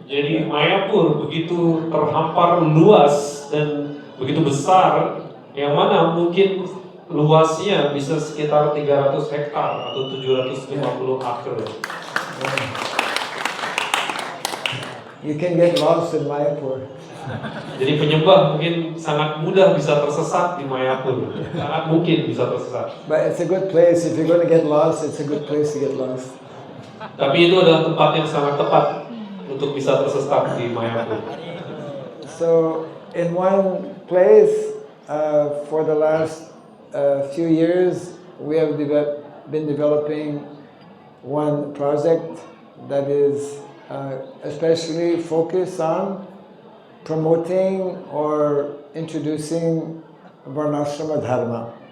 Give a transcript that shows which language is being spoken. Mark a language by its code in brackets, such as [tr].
[id] Jadi Mayapur begitu terhampar luas dan begitu besar, yang mana mungkin luasnya bisa sekitar 300 hektar atau 750 acre. [en] You can get lost in Mayapur. [id] Jadi penyembah mungkin sangat mudah bisa tersesat di Mayapur, sangat mungkin bisa tersesat. [en] But it's a good place. If you're going to get lost, it's a good place to get lost. [id] Tapi itu adalah tempat yang sangat tepat untuk bisa tersesat di Mayapur. [en] So in one place, for the last few years, we have been developing one project that is especially focused on promoting or introducing Varnashrama Dharma.